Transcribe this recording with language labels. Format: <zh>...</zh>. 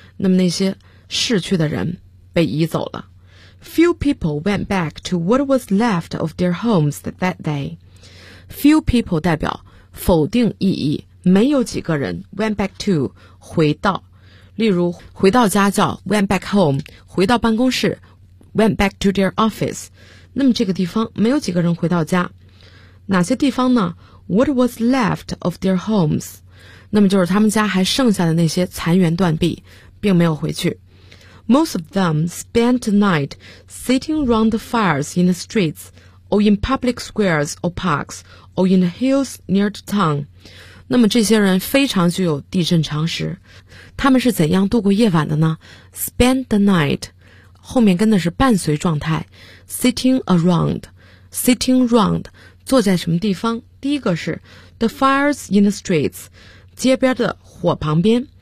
<zh>那么那些逝去的人被移走了。</zh> <en>Few people went back to what was left of their homes that day. Few people</en> <zh>代表否定意义，没有几个人</zh> <en>went back to</en> <zh>回到，例如回到家叫</zh> <en>went back home,</en> <zh>回到办公室</zh> <en>went back to their office.</en> <zh>那么这个地方没有几个人回到家，哪些地方呢？</zh> <en>What was left of their homes?</en> <zh>那么就是他们家还剩下的那些残垣断壁，并没有回去。</zh> <en>Most of them spent the night sitting round the fires in the streets, or in public squares or parks, or in the hills near the town.</en> <zh>那么这些人非常具有地震常识，他们是怎样度过夜晚的呢？</zh> <en>Spent the night,</en> <zh>后面跟的是伴随状态，</zh> <en>sitting around,</en> <zh>坐在什么地方？第一个是</zh> <en>the fires in the streets,</en> <zh>街边的火旁边。</zh>